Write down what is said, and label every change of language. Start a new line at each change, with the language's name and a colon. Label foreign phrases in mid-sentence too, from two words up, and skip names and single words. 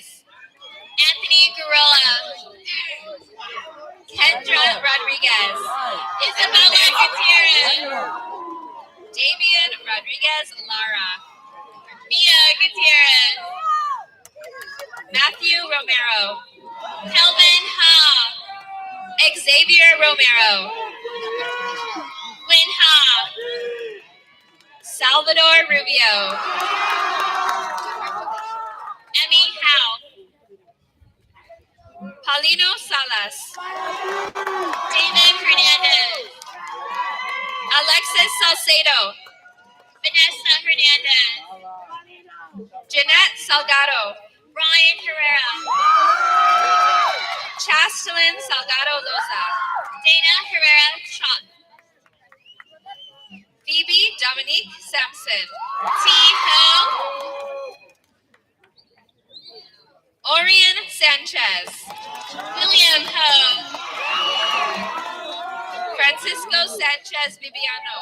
English: Anthony Guerrilla. Kendra Rodriguez. Isabella Gutierrez. Damian Rodriguez Lara. Mia Gutierrez. Matthew Romero. Kelvin Ha. Xavier Romero. Lynn Ha. Salvador Rubio. Emmy Howe. Paulino Salas. David Hernandez. Alexis Salcedo. Vanessa Hernandez. Jeanette Salgado. Ryan Herrera. Chastelin Salgado Loza. Dana Herrera Chop. Phoebe Dominique Sampson. T. Ho. Orion Sanchez. William Ho. Francisco Sanchez Bibiano.